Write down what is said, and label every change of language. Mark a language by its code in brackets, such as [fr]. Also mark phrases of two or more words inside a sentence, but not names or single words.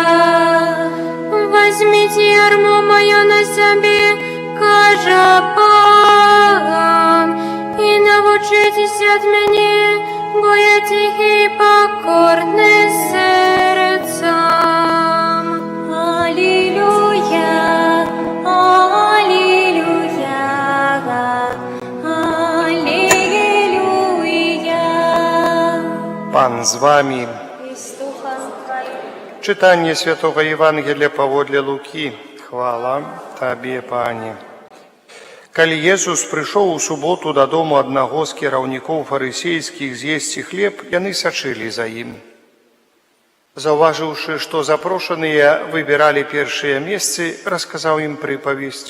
[ru] Возьмите ярмо мое на себе, [be] кажа пан, [ru] и научитесь от меня, бо я тихий, покорный сердцем. Аллилуйя, аллилуйя, аллилуйя. [be] Пан з вами. [ru] И с духом твоим. Читание Святого Евангелия паводле Луки. [be] Хвала Табе, Пане. Калі Езус прыйшоў у суботу дадому аднаго з кіраўнікоў фарысейскіх з'есці хлеб, яны сачылі за ім. Заўважыўшы, што запрошаныя выбіралі першыя месцы, расказаў ім прыпавесць.